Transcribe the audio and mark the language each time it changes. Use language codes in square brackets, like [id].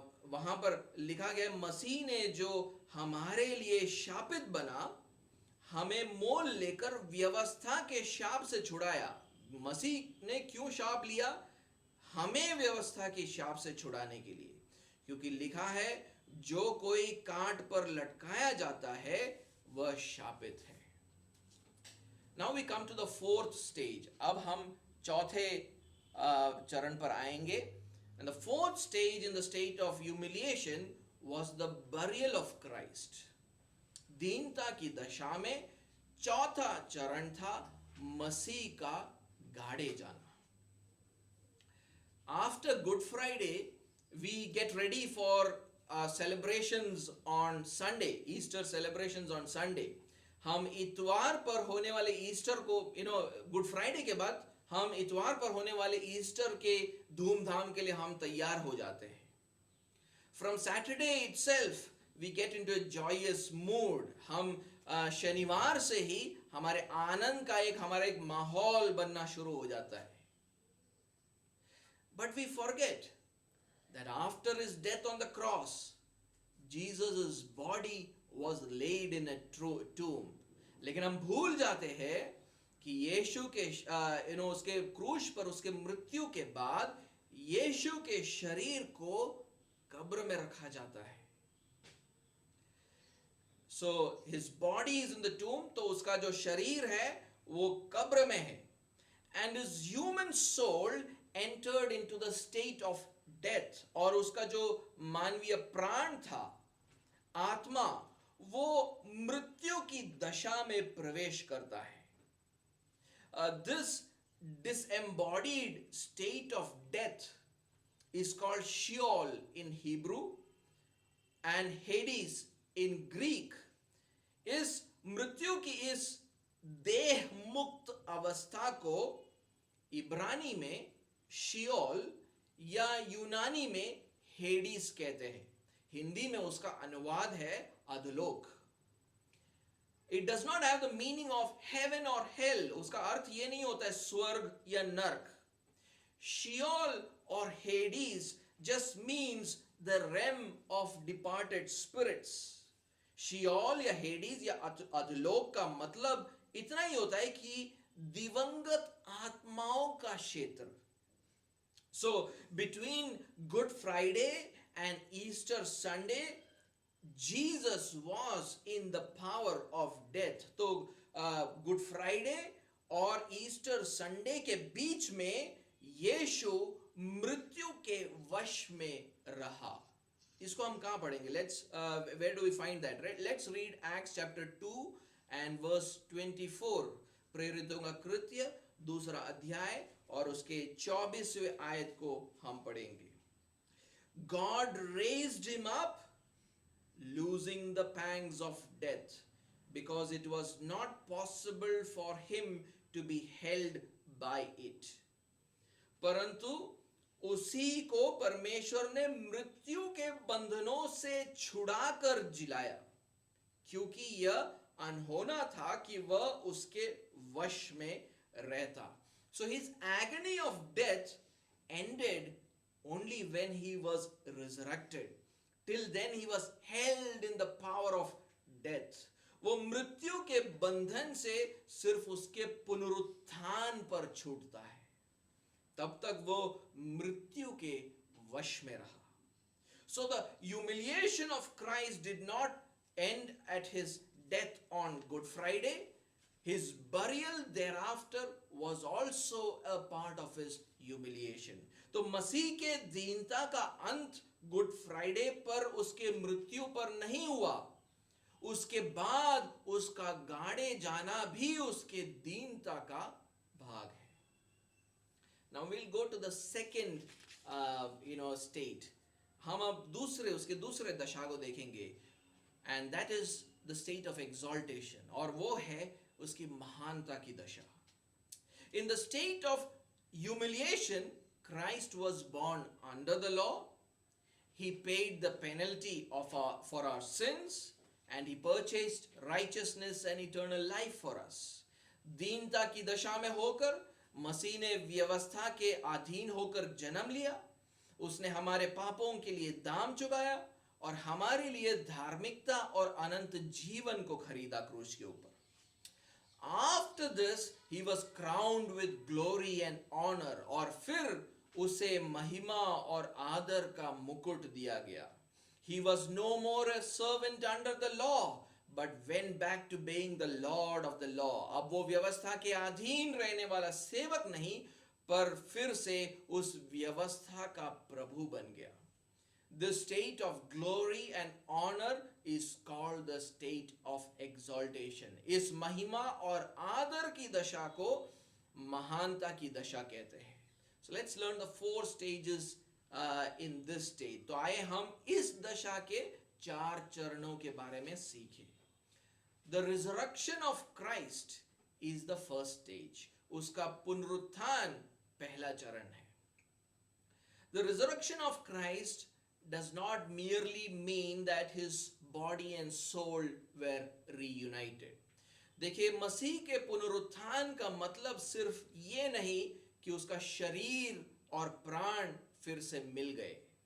[hi] वहां पर लिखा गया, मसीह ने जो हमारे लिए शापित बना, हमें मोल लेकर व्यवस्था के शाप से छुड़ाया। मसीह ने क्यों शाप लिया? हमें व्यवस्था के शाप से छुड़ाने के लिए, क्योंकि लिखा है जो कोई कांट पर लटकाया जाता है वह शापित है। [en] Now we come to the fourth stage. [hi] अब हम चौथे चरण पर आएंगे। [en] And the fourth stage in the state of humiliation was the burial of Christ. [hi] दीनता की दशा में चौथा चरण था मसीह का गाड़े जाना. [en] After Good Friday, we get ready for celebrations on Sunday, Easter celebrations on Sunday. [hi] हम इतवार पर होने वाले ईस्टर को, गुड फ्राइडे के बाद हम इतवार पर होने वाले ईस्टर के धूमधाम के लिए हम तैयार हो जाते हैं. [en] From Saturday itself, we get into a joyous mood. [hi] हम शनिवार से ही हमारे आनंद का हमारा एक माहौल बनना शुरू हो जाता है. [en] But we forget that after his death on the cross, Jesus' body was laid in a tomb. [hi] लेकिन हम भूल जाते हैं कि यीशु के उसके क्रूस पर उसके मृत्यु के बाद यीशु के शरीर को कब्र में रखा जाता है. [en] So his body is in the tomb, [hi] तो उसका जो शरीर है वो कब्र में है. [en] And his human soul entered into the state of death. [hi] और उसका जो मानवीय प्राण था, आत्मा, वो मृत्यु की दशा में प्रवेश करता है. [en] This disembodied state of death is called Sheol in Hebrew and Hades in Greek. [hi] इस मृत्यु की इस देह मुक्त अवस्था को इब्रानी में शियोल या यूनानी में हेडिस कहते हैं. हिंदी में उसका अनुवाद है अधोलोक. [en] It does not have the meaning of heaven or hell. [hi] उसका अर्थ ये नहीं होता है स्वर्ग या नरक. [en] Sheol और Hades just means the realm of departed spirits. [hi] Seoul या हेडिस या अधोलोक का मतलब इतना ही होता है कि दिवंगत आत्माओं का क्षेत्र. [en] So between Good Friday and Easter Sunday, Jesus was in the power of death. [hi] तो Good Friday और Easter Sunday के बीच में यीशु मृत्यु के वश में रहा. इसको हम कहाँ पढ़ेंगे? [en] Where do we find that? Right? Let's read Acts chapter 2 and verse 24. [hi] प्रेरितों का कृत्य दूसरा अध्याय और उसके 24वें आयत को हम पढ़ेंगे. [en] God raised him up, losing the pangs of death, because it was not possible for him to be held by it. [hi] परंतु उसी को परमेश्वर ने मृत्यु के बंधनों से छुड़ाकर जिलाया, क्योंकि यह अनहोना था कि वह उसके वश में रहता. [en] So his agony of death ended only when he was resurrected. Till then he was held in the power of death. [hi] वो मृत्यु के बंधन से सिर्फ उसके पुनरुत्थान पर छूटता है, तब तक वो मृत्यु के वश में रहा. [en] So the humiliation of Christ did not end at his death on Good Friday. His burial thereafter was also a part of his humiliation. [hi] तो मसीह के दीनता का अंत गुड फ्राइडे पर उसके मृत्यु पर नहीं हुआ, उसके बाद उसका गाड़े जाना भी उसके दीनता का भाग है. [en] Now we'll go to the second state. [hi] हम अब उसके दूसरे दशा को देखेंगे, [en] and that is the state of exaltation, [hi] और वो है उसकी महानता की दशा. [en] In the state of humiliation, Christ was born under the law. He paid the penalty for our sins, and he purchased righteousness and eternal life for us. [hi] दीनता की दशा में होकर मसीह ने व्यवस्था के अधीन होकर जन्म लिया. उसने हमारे पापों के लिए दाम चुकाया और हमारे लिए धार्मिकता और अनंत जीवन को खरीदा क्रूस के ऊपर. [en] After this, he was crowned with glory and honor. [hi] और फिर उसे महिमा और आदर का मुकुट दिया गया. [en] He was no more a servant under the law, but went back to being the Lord of the law. [hi] अब वो व्यवस्था के अधीन रहने वाला सेवक नहीं, पर फिर से उस व्यवस्था का प्रभु बन गया. [en] This state of glory and honor is called the state of exaltation. [hi] इस महिमा और आदर की दशा को महानता की दशा कहते हैं. [en] So let's learn the four stages in this state. [hi] तो आइए हम इस दशा के 4 चरणों के बारे में सीखें. [en] The resurrection of Christ is the first stage. [hi] उसका पुनरुत्थान पहला चरण है. [en] The resurrection of Christ does not merely mean that his body and soul were reunited. [hi] देखिए, मसीह के पुनरुत्थान का मतलब सिर्फ ये नहीं कि उसका शरीर और प्राण फिर से मिल गए.